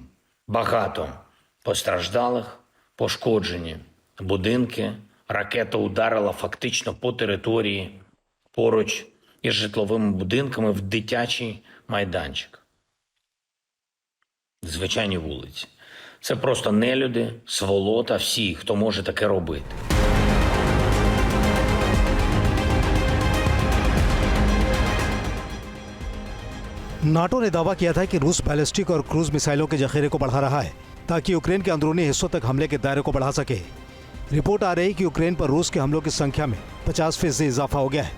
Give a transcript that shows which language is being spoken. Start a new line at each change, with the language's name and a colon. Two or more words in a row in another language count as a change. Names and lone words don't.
Ukrainian: Багато постраждалих, пошкоджені будинки. Ракета ударила фактично по території поруч із житловими будинками в дитячий майданчик. Звичайні вулиці. Це просто нелюди, сволота, всі, хто може таке робити.
Hindi: नाटो ने दावा किया था कि रूस बैलिस्टिक और क्रूज मिसाइलों के जखीरे को बढ़ा रहा है ताकि यूक्रेन के अंदरूनी हिस्सों तक हमले के दायरे को बढ़ा सके। रिपोर्ट आ रही कि यूक्रेन पर रूस के हमलों की संख्या में 50% इजाफा हो गया है।